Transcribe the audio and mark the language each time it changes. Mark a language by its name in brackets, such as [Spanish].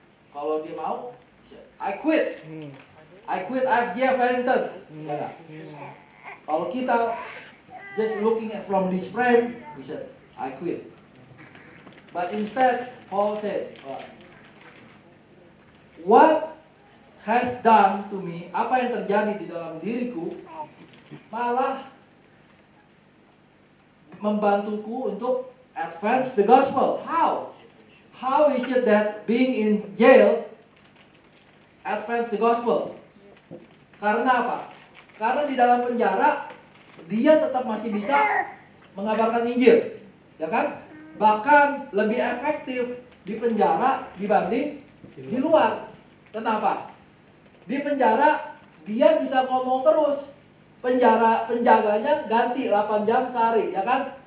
[Indonesian] Kalau dia mau, [English] I quit. I quit [Indonesian] FGF Wellington. Enggak. Kalau kita [English] just looking at from this frame, we said, I quit. But instead, Paul said, what has done to me, [Indonesian] apa yang terjadi di dalam diriku, malah membantuku untuk [English] advance the gospel. How? How is it that being in jail advance the gospel? [Indonesian] Karena apa? Karena di dalam penjara dia tetap masih bisa mengabarkan Injil, ya kan? Bahkan lebih efektif di penjara dibanding di luar. Kenapa? Di penjara dia bisa ngomong terus. Penjaganya ganti 8 jam sehari, ya kan?